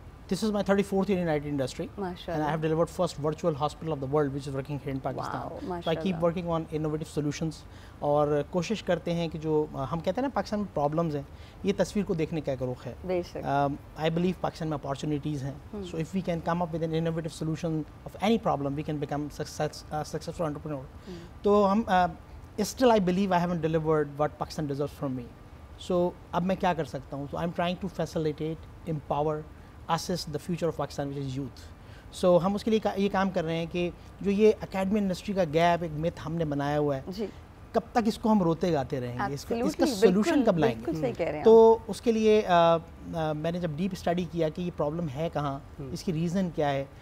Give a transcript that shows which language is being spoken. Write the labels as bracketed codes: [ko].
[en] This is my 34th year in IT industry, and I have delivered first virtual hospital of the world, which is working here in Pakistan. Wow, so I keep working on innovative solutions. [ur] اور کوشش کرتے ہیں کہ جو ہم کہتے ہیں نا پاکستان میں پرابلمز ہیں، یہ تصویر کو دیکھنے کا ایک رخ ہے. [en] I believe [ur] پاکستان میں اپارچونیٹیز ہیں. [en] So if we can come up with an innovative solution of any problem, we can become successful entrepreneur. [ur] تو ہم [en] still I believe I haven't delivered what Pakistan deserves from me. So [ur] اب میں کیا کر سکتا ہوں؟ [en] So I'm trying to facilitate, empower, assess the future of Pakistan, which is youth. [ur] So ہم اس کے لیے یہ کام کر رہے ہیں کہ جو یہ اکیڈمی انڈسٹری کا گیپ، ایک میتھ ہم نے بنایا ہوا ہے. کب تک اس کو ہم روتے گاتے رہیں گے, اس کا سولوشن کب لائیں گے. تو اس کے لیے میں نے جب ڈیپ اسٹڈی کیا کہ یہ پرابلم ہے کہاں, اس کی ریزن کیا ہے.